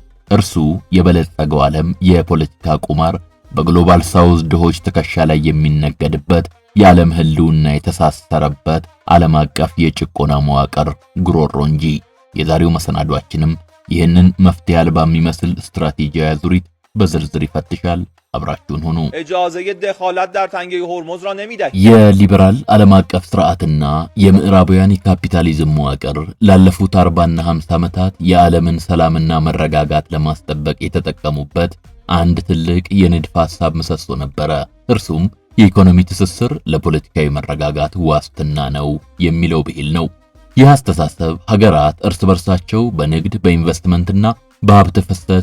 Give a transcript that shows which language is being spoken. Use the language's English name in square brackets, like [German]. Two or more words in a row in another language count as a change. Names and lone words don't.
[Amharic] እርሱ የበለጸገው ዓለም የፖለቲካ ቁማር በግሎባል ሳውዝ ድሆች ትከሻ ላይ የሚነገድበት የዓለም ህልውና የተሳሰረበት ዓለም አቀፍ የጭቆና መዋቅር ጉሮሮ እንጂ። የዛሬው መሰናዷችንም ይህንን መፍትሄ አልባ የሚመስል ስትራቴጂያዊ አዙሪት በዝርዝር ይፈትሻል። አብራችሁን ሁኑ። [Persian] اجازه دخالت در تنگه هرمز را نمیدهید. [Amharic] የሊበራል ዓለም አቀፍ ስርዓትና የምዕራባውያን የካፒታሊዝም መዋቅር ላለፉት 40 እና 50 ዓመታት የዓለምን ሰላምና መረጋጋት ለማስጠበቅ የተጠቀሙበት አንድ ትልቅ የንድፈ ሐሳብ ምሰሶ ነበረ። እርሱም የኢኮኖሚ ትስስር ለፖለቲካዊ መረጋጋት ዋስትና ነው የሚለው ብሂል ነው። ይህ አስተሳሰብ ሀገራት እርስ በርሳቸው በንግድ በኢንቨስትመንትና በሀብት ፍሰት